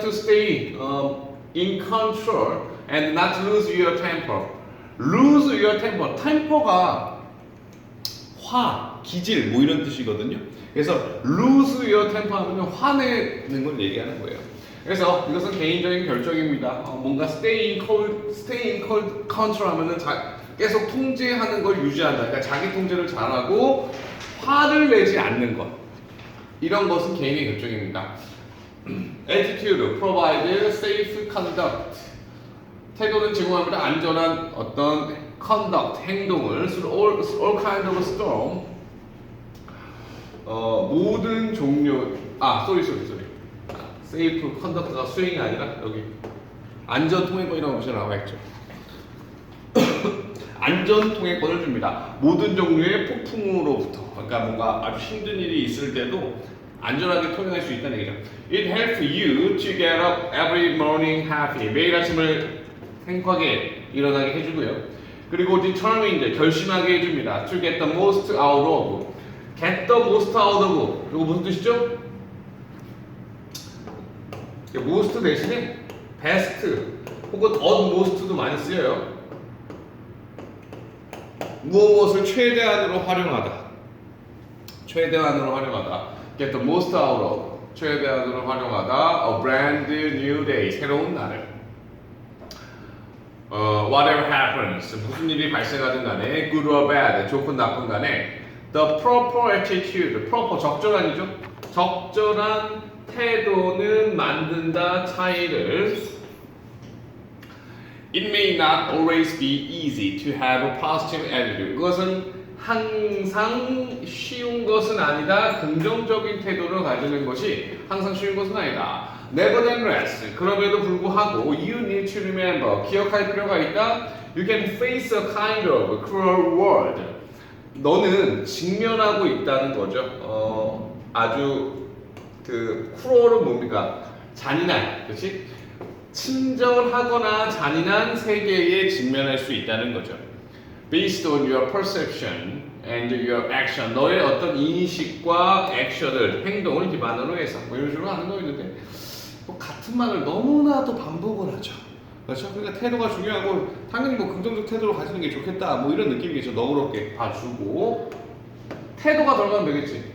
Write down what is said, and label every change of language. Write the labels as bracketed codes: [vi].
[en] To stay in control and not lose your temper. lose your temper. [ko] temper가 화, 기질 뭐 이런 뜻이거든요. 그래서 [en] lose your temper [ko] 하면 화내는 걸 얘기하는 거예요. 그래서 이것은 개인적인 결정입니다. 뭔가 [en] stay in control [ko] 하면은 계속 통제하는 걸 유지한다. 그러니까 자기 통제를 잘하고 화를 내지 않는 것. 이런 것은 개인의 결정입니다. [en] attitude, provide safe conduct. [ko] 태도는 제공합니다. 안전한 어떤 [en] conduct, [ko] 행동을 [en] through all kind of storm. [ko] 모든 종류, sorry. safe conduct가 수행이 아니라 여기 안전 통행권이라고 보시면 나와 있죠. 안전 통행권을 줍니다. 모든 종류의 폭풍으로부터. 그러니까 뭔가 아주 힘든 일이 있을 때도 안전하게 통행할 수 있다는 얘기죠. [en] It helps you to get up every morning happy. [ko] 매일 아침을 행복하게 일어나게 해주고요. 그리고 determined, 결심하게 해줍니다. [en] To get the most out of. get the most out of. [ko] 이거 무슨 뜻이죠? most 대신에 best 혹은 utmost도 많이 쓰여요. 무엇을 최대한으로 활용하다. 최대한으로 활용하다. [en] Get the most out of. [ko] 최대한으로 활용하다. [en] A brand new day. [ko] 새로운 날을. [en] Whatever happens. [ko] 무슨 일이 발생하든 간에 [en] good or bad. [ko] 좋건 나쁜 간에 [en] the proper attitude. [ko] proper 적절한이죠. 적절한 태도는 만든다 차이를. [en] It may not always be easy to have a positive attitude. [ko] 그것은 항상 쉬운 것은 아니다. 긍정적인 태도를 가지는 것이 항상 쉬운 것은 아니다. [en] Nevertheless, [ko] 그럼에도 불구하고 [en] you need to remember, [ko] 기억할 필요가 있다. [en] You can face a kind of cruel world. [ko] 너는 직면하고 있다는 거죠. 아주 cruel은 뭡니까? 잔인한, 그렇지? 친절하거나 잔인한 세계에 직면할 수 있다는 거죠. [en] Based on your perception and your action. [ko] 너의 어떤 인식과 액션을, 행동을 기반으로 해서 뭐 이런 식으로 하는 거 있는데 뭐 같은 말을 너무나도 반복을 하죠. 그렇죠? 그러니까 태도가 중요하고 당연히 뭐 긍정적 태도를 가지는 게 좋겠다 뭐 이런 느낌이겠죠. 너그럽게 봐주고 태도가 들어가면 되겠지.